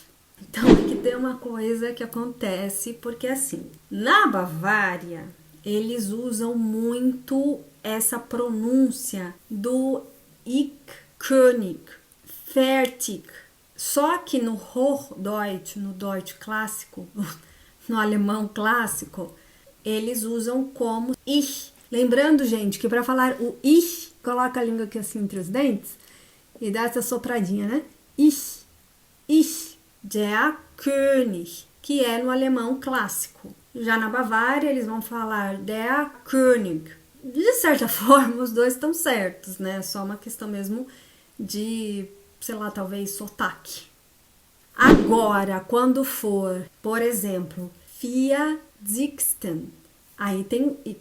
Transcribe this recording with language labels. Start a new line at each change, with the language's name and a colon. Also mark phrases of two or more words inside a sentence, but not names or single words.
Portuguese: Então aqui tem uma coisa que acontece, porque assim, na Bavária, eles usam muito essa pronúncia do
German: Ich, König, fertig.
Portuguese: Só que no Hochdeutsch, no Deutsch clássico, no alemão clássico, eles usam como ich. Lembrando, gente, que para falar o ich, coloca a língua aqui assim entre os dentes e dá essa sopradinha, né?
German: Ich, der König,
Portuguese: que é no alemão clássico. Já na Bavária, eles vão falar
German: der König.
Portuguese: De certa forma, os dois estão certos, né? Só uma questão mesmo de, sei lá, talvez sotaque. Agora, quando for, por exemplo, vierzigsten, aí tem o ich.